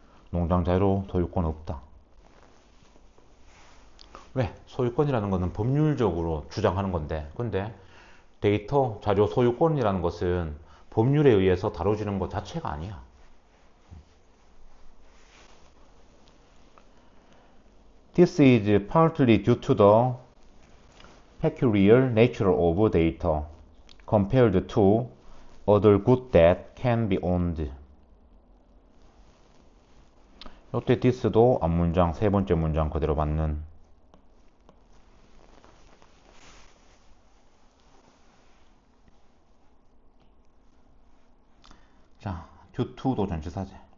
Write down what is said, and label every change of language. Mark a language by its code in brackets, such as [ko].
[ko] 농장 자료 소유권 없다. 왜? 소유권이라는 것은 법률적으로 주장하는 건데, 근데 데이터 자료 소유권이라는 것은 법률에 의해서 다뤄지는 것 자체가 아니야. [en] This is partly due to the peculiar nature of data compared to other goods that can be owned. [ko] 이때 this도 앞문장 세 번째 문장 그대로 받는. 자, due to도 전치사지.